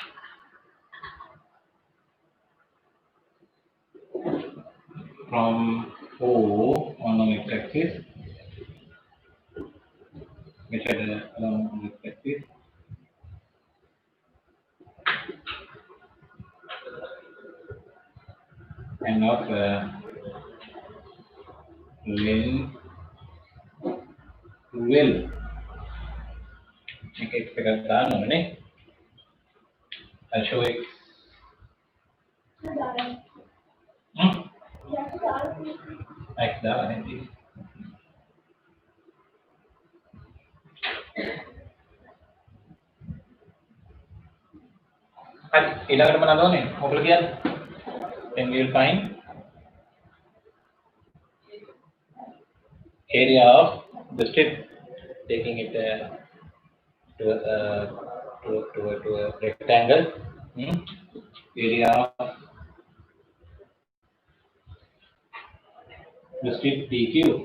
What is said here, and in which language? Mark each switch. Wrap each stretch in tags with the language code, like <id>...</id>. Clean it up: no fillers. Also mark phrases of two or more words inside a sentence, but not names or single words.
<en>from O on the x-axis, measured along the x-axis, and of length 12.</en> <si>Make x එකක් දාන්න ඕනේ.</si> <en>I'll show x.</en> <si>X දාලා නැති. හරි ඊළඟට මොනවද ඕනේ? ඔයගොල්ලෝ කියන්නේ.</si> <en>Then we will find area of the strip, taking it to a rectangle. Area of the strip PQ.</en>